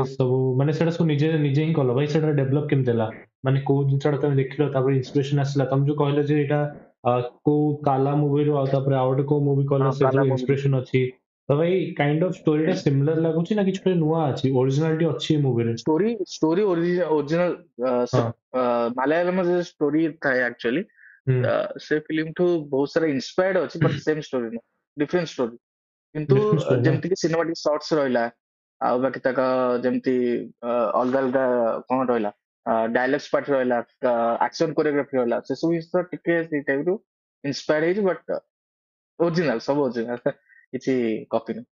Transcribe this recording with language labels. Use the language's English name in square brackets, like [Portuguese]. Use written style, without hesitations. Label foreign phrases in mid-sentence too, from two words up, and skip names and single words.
[Odia] ଫେଜ୍ ସବୁ ମାନେ ସେଟା ସବୁ ନିଜେ ନିଜେ ହିଁ କଲ ଭାଇ ସେଟା ଡେଭଲପ କେମିତି ହେଲା ମାନେ କୋଉ ଜିନିଷଟା ତମେ ଦେଖିଲ ତାପରେ ଇନ୍ସପିରେସନ ଆସିଲା ତମେ ଯୋଉ କହିଲ ଯେ ଏଇଟା କୋଉ କାଲା ମୁଭିରୁ ଆଉ ତାପରେ ଆଉ ଗୋଟେ କୋଉ ମୁଭି କହିଲ ହଁ ସେଥିରୁ କାଲା ମୁଭି ଇନ୍ସପିରେସନ ଅଛି ତ ଭାଇ [English] kind of [Odia] ଷ୍ଟୋରିଟା ସିମିଲାର ଲାଗୁଛି ନା କିଛି ଗୋଟେ ନୂଆ ଅଛି ଓରିଜିନାଲିଟି ଅଛି ଏ ମୁଭିରେ [English] story story original [Odia] ହଁ ମାଲୟାଲମ स्टोरी ଥାଏ ଆକ୍ଚୁଆଲି ହୁଁ ସେ ଫିଲ୍ମ ଠୁ ବହୁତ ସାରା ଇନ୍ସପାୟର୍ଡ ଅଛି [English] but same story [Odia] ନୁହଁ [English] different story [Odia] କିନ୍ତୁ [English] different story [Odia] ନା ଯେମିତି କି [English] cinematic shorts [Odia] ରହିଲା ଆଉ ବାକି ତାକ ଯେମିତି ଅଲଗା ଅଲଗା କଣ ରହିଲା [English] dialogues part [Odia] ରହିଲା [English] action choreography [Odia] ରହିଲା ସେସବୁ ଜିନିଷ ଟିକେ ସେଇ ଟାଇପ ରୁ ଇନ୍ସପାୟର୍ଡ ହେଇଛି [English] but original [Odia] ସବୁ ଓରିଜିନାଲ କିଛି କପି ନୁହଁ।